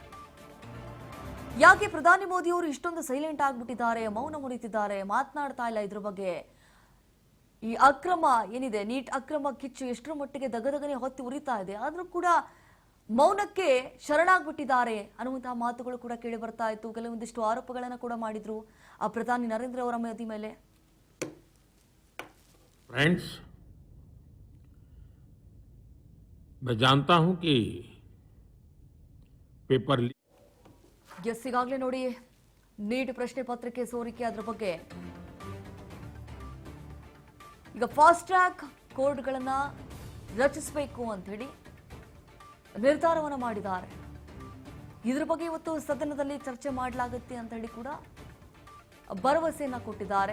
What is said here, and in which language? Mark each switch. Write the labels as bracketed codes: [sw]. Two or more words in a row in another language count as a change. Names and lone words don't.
[kn] ಯಾಕೆ ಪ್ರಧಾನಿ ಮೋದಿ ಅವರು ಇಷ್ಟೊಂದು ಸೈಲೆಂಟ್ ಆಗ್ಬಿಟ್ಟಿದ್ದಾರೆ, ಮೌನ ಮುರಿತಿದ್ದಾರೆ, ಮಾತನಾಡ್ತಾ ಇಲ್ಲ ಇದ್ರ ಬಗ್ಗೆ? ಈ ಅಕ್ರಮ ಏನಿದೆ, ನೀಟ್ ಅಕ್ರಮ ಕಿಚ್ಚು ಎಷ್ಟರ ಮಟ್ಟಿಗೆ ದಗದಗನೆ ಹೊತ್ತಿ ಉರಿತಾ ಇದೆ, ಆದ್ರೂ ಕೂಡ ಮೌನಕ್ಕೆ ಶರಣಾಗ್ಬಿಟ್ಟಿದ್ದಾರೆ ಅನ್ನುವಂತಹ ಮಾತುಗಳು ಕೂಡ ಕೇಳಿ ಬರ್ತಾ ಇತ್ತು. ಕೆಲವೊಂದಿಷ್ಟು ಆರೋಪಗಳನ್ನ ಕೂಡ ಮಾಡಿದ್ರು ಆ ಪ್ರಧಾನಿ ನರೇಂದ್ರ ಅವರ ಮೋದಿ ಮೇಲೆ. [hi] फ्रेंड्स, मैं जानता हूं कि पेपर [kn] ಈಗಾಗಲೇ ನೋಡಿ ನೀಟ್ ಪ್ರಶ್ನೆ ಪತ್ರಿಕೆ ಸೋರಿಕೆ ಅದರ ಬಗ್ಗೆ ಈಗ [en] fast track [kn] ಕೋರ್ಟ್ಗಳನ್ನ ರಚಿಸಬೇಕು ಅಂತ ಹೇಳಿ ನಿರ್ಧಾರವನ್ನು ಮಾಡಿದ್ದಾರೆ. ಇದ್ರ ಬಗ್ಗೆ ಇವತ್ತು ಸದನದಲ್ಲಿ ಚರ್ಚೆ ಮಾಡಲಾಗುತ್ತೆ ಅಂತ ಹೇಳಿ ಕೂಡ ಭರವಸೆಯನ್ನ ಕೊಟ್ಟಿದ್ದಾರೆ.